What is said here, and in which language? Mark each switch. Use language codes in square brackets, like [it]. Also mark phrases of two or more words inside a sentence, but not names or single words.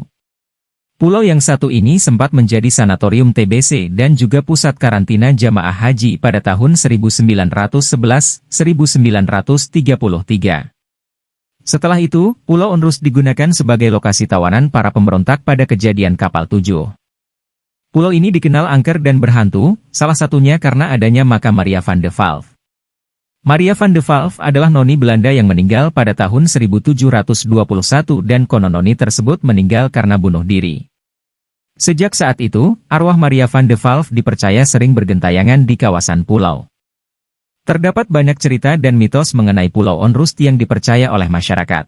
[id] Pulau yang satu ini sempat menjadi sanatorium TBC dan juga pusat karantina jamaah haji pada tahun 1911-1933. Setelah itu, Pulau Onrus digunakan sebagai lokasi tawanan para pemberontak pada kejadian Kapal 7. Pulau ini dikenal angker dan berhantu, salah satunya karena adanya makam Maria van de Valk. Maria van de Valk adalah noni Belanda yang meninggal pada tahun 1721 dan konon noni tersebut meninggal karena bunuh diri. Sejak saat itu, arwah Maria van de Valk dipercaya sering bergentayangan di kawasan pulau. Terdapat banyak cerita dan mitos mengenai Pulau Onrus yang dipercaya oleh masyarakat.